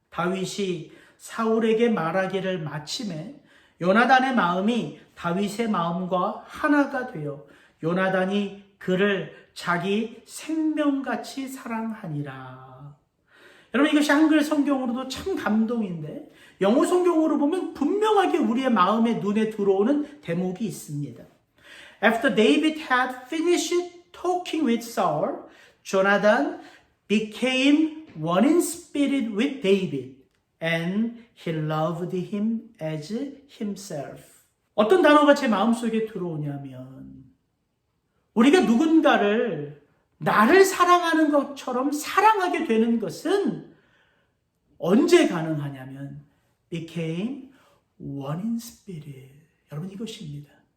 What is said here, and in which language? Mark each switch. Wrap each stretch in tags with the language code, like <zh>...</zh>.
<ko>다윗이 사울에게 말하기를 마침에 요나단의 마음이 다윗의 마음과 하나가 되어 요나단이 그를 자기 생명같이 사랑하니라. 여러분, 이것이 한글 성경으로도 참 감동인데 영어 성경으로 보면 분명하게 우리의 마음에 눈에 들어오는 대목이 있습니다.</ko> <en>After David had finished talking with Saul, Jonathan became one in spirit with David, and he loved him as himself.</en> <ko>어떤 단어가 제 마음속에 들어오냐면, 우리가 누군가를 나를 사랑하는 것처럼 사랑하게 되는 것은 언제 가능하냐면</ko> <en>became one in spirit.</en> <ko>여러분, 이것입니다.</ko>